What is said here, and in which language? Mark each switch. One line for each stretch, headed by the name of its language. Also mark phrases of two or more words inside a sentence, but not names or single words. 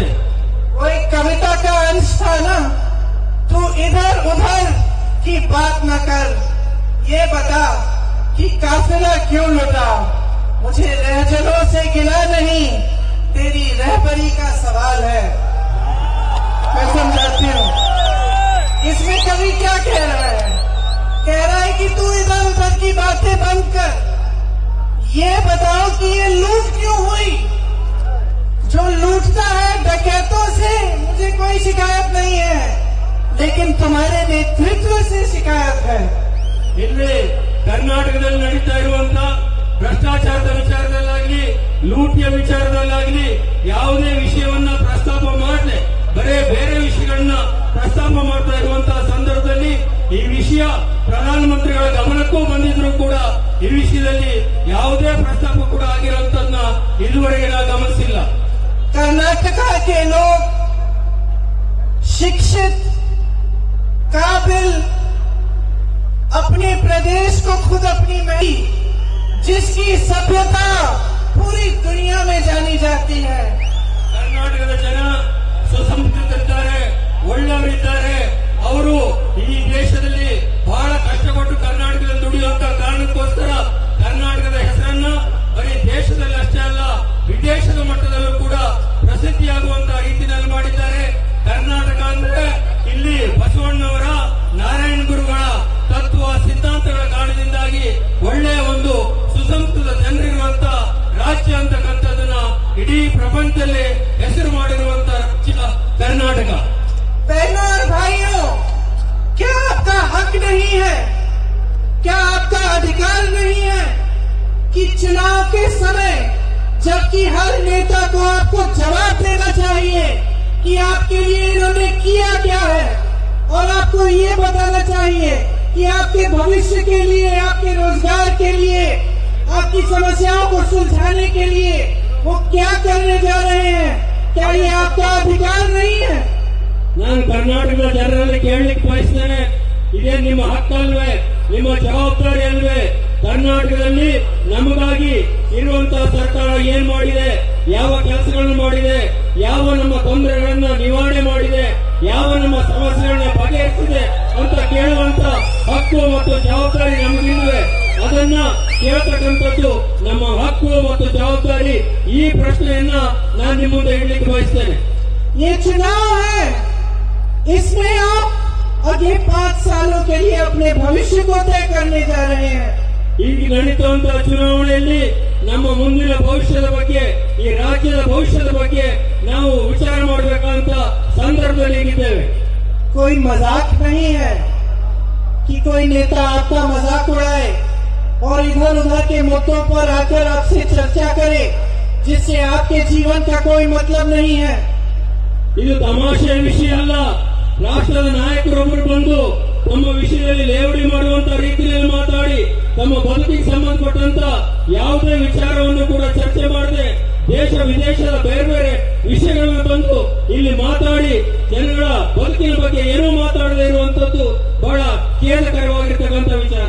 Hindi: वो एक कविता का अंश था ना, तू इधर उधर की बात न कर, ये बता कि काफिला क्यों लुटा। मुझे रहजलों से गिला नहीं, तेरी रहबरी का सवाल है। मैं समझाती हूँ इसमें कवि क्या कह रहा है। कह रहा है कि तू इधर उधर की बातें बंद कर, ये बताओ कि ये लूट क्यों हुई। जो लूट कोई शिकायत नहीं है, लेकिन तुम्हारे नेतृत्व से शिकायत है।
Kannada: ಇಲ್ಲಿ ಕರ್ನಾಟಕದಲ್ಲಿ ನಡೀತಾ ಇರುವಂತ ಭ್ರಷ್ಟಾಚಾರದ ವಿಚಾರದಲ್ಲಾಗ್ಲಿ, ಲೂಟಿಯ ವಿಚಾರದಲ್ಲಾಗ್ಲಿ ಯಾವುದೇ ವಿಷಯವನ್ನ ಪ್ರಸ್ತಾಪ ಮಾಡದೆ ಬರೇ ಬೇರೆ ವಿಷಯಗಳನ್ನ ಪ್ರಸ್ತಾಪ ಮಾಡ್ತಾ ಇರುವಂತಹ ಸಂದರ್ಭದಲ್ಲಿ ಈ ವಿಷಯ ಪ್ರಧಾನಮಂತ್ರಿಗಳ ಗಮನಕ್ಕೂ ಬಂದಿದ್ರು ಕೂಡ ಈ ವಿಷಯದಲ್ಲಿ ಯಾವುದೇ ಪ್ರಸ್ತಾಪ ಕೂಡ ಆಗಿರುವಂತದನ್ನ ಇದುವರೆಗೆ ನಾವು ಗಮನಿಸಿಲ್ಲ।
Hindi: कर्नाटका के लोग शिक्षित, काबिल, अपने प्रदेश को खुद अपनी महती, जिसकी सभ्यता पूरी दुनिया में जानी जाती है।
Kannada: ಕರ್ನಾಟಕದ ಜನ ಸುಸಂಸ್ಕೃತರಿದ್ದಾರೆ, ಒಳ್ಳೆಯವರಿದ್ದಾರೆ। ಅವರು ಈ ದೇಶದಲ್ಲಿ ಬಹಳ ಕಷ್ಟಪಟ್ಟು ಕರ್ನಾಟಕದಲ್ಲಿ ದುಡಿಯುವಂತ ಕಾರಣಕ್ಕೋಸ್ಕರ ಕರ್ನಾಟಕದ ಹೆಸರನ್ನ ಬರೀ ದೇಶದಲ್ಲಿ ಅಷ್ಟೇ ಅಲ್ಲ ವಿದೇಶದ ಮಟ್ಟದಲ್ಲೂ ಕೂಡ ಪ್ರಸಿದ್ಧಿಯಾಗುವಂತಹ ರೀತಿಯಲ್ಲಿ ಮಾಡಿದ್ದಾರೆ। ಕರ್ನಾಟಕ ಅಂದ್ರೆ ಇಲ್ಲಿ ಬಸವಣ್ಣವರ, ನಾರಾಯಣ ಗುರುಗಳ ತತ್ವ ಸಿದ್ಧಾಂತಗಳ ಕಾರಣದಿಂದಾಗಿ ಒಳ್ಳೆಯ ಒಂದು ಸುಸಂಸ್ಕೃತ ಜನರಿರುವಂತ ರಾಜ್ಯ ಅಂತಕ್ಕಂಥದ್ದನ್ನ ಇಡೀ ಪ್ರಪಂಚದಲ್ಲಿ ಹೆಸರು ಮಾಡಿರುವಂತಹ ರಾಜ್ಯ ಕರ್ನಾಟಕ।
Hindi: बहनों और भाइयों, क्या आपका हक नहीं है, क्या आपका अधिकार नहीं है कि चुनाव के समय जबकि हर नेता को आपको जवाब देना चाहिए कि आपके लिए इन्होंने किया क्या है, और आपको ये बताना चाहिए कि आपके भविष्य के लिए, आपके रोजगार के लिए, आपकी समस्याओं को सुलझाने के लिए वो क्या करने जा रहे हैं। क्या ये आपका अधिकार नहीं है?
Kannada: ನಾನು ಕರ್ನಾಟಕದ ಜನರಲ್ಲಿ ಕೇಳಲಿಕ್ಕೆ ಬಯಸ್ತೇನೆ, ಇದೇ ನಿಮ್ಮ ಹಕ್ಕಲ್ವೇ, ನಿಮ್ಮ ಜವಾಬ್ದಾರಿ ಅಲ್ವೇ? ಕರ್ನಾಟಕದಲ್ಲಿ ನಮಗಾಗಿ ಇರುವಂತಹ ಸರ್ಕಾರ ಏನ್ ಮಾಡಿದೆ, ಯಾವ ಕೆಲಸಗಳನ್ನು ಮಾಡಿದೆ, ಯಾವ ನಮ್ಮ ತೊಂದರೆಗಳನ್ನ ನಿವಾರಣೆ ಮಾಡಿದೆ, ಯಾವ ನಮ್ಮ ಸಮಸ್ಯೆಗಳನ್ನ ಬಗೆಹರಿಸಿದೆ ಅಂತ ಕೇಳುವಂತ ಹಕ್ಕು ಮತ್ತು ಜವಾಬ್ದಾರಿ ನಮಗಿಲ್ವೇ? ಅದನ್ನ ಕೇಳತಕ್ಕಂಥದ್ದು ನಮ್ಮ ಹಕ್ಕು ಮತ್ತು ಜವಾಬ್ದಾರಿ। ಈ ಪ್ರಶ್ನೆಯನ್ನ ನಾನು ನಿಮ್ಮ ಮುಂದೆ ಇಡ್ಲಿಕ್ಕೆ ಬಯಸ್ತೇನೆ।
Hindi: ये चुनाव है, इसमें आप अगले 5 सालों के लिए अपने भविष्य को तय करने जा रहे हैं।
Kannada: ಈಗ ನಡೀತುವಂತಹ ಚುನಾವಣೆಯಲ್ಲಿ ನಮ್ಮ ಮುಂದಿನ ಭವಿಷ್ಯದ ಬಗ್ಗೆ, ಈ ರಾಜ್ಯದ ಭವಿಷ್ಯದ ಬಗ್ಗೆ ನಾವು ವಿಚಾರ ಮಾಡಬೇಕಂತ ಸಂದರ್ಭದಲ್ಲಿ ಇದ್ದೇವೆ।
Hindi: कोई मजाक नहीं है कि कोई नेता आपका मजाक उड़ाए और इधर उधर के मुद्दों पर आकर आपसे चर्चा करे जिससे आपके जीवन का कोई मतलब नहीं है।
Kannada: ಇದು ತಮಾಷೆಯ ವಿಷಯ ಅಲ್ಲ। ರಾಷ್ಟ್ರದ ನಾಯಕರೊಬ್ಬರು ಬಂದು ತಮ್ಮ ವಿಷಯದಲ್ಲಿ ಲೇವಡಿ ಮಾಡುವಂತ ರೀತಿಯಲ್ಲಿ ಮಾತಾಡಿ ತಮ್ಮ ಬದುಕಿಗೆ ಸಂಬಂಧಪಟ್ಟಂತ ಯಾವುದೇ ವಿಚಾರವನ್ನು ಕೂಡ ಚರ್ಚೆ ಮಾಡದೆ ದೇಶ ವಿದೇಶದ ಬೇರೆ ಬೇರೆ ವಿಷಯಗಳನ್ನು ತಂದು ಇಲ್ಲಿ ಮಾತಾಡಿ ಜನಗಳ ಬದುಕಿನ ಬಗ್ಗೆ ಏನೂ ಮಾತಾಡದೇ ಇರುವಂತದ್ದು ಬಹಳ ಖೇದಕರವಾಗಿರ್ತಕ್ಕಂಥ ವಿಚಾರ।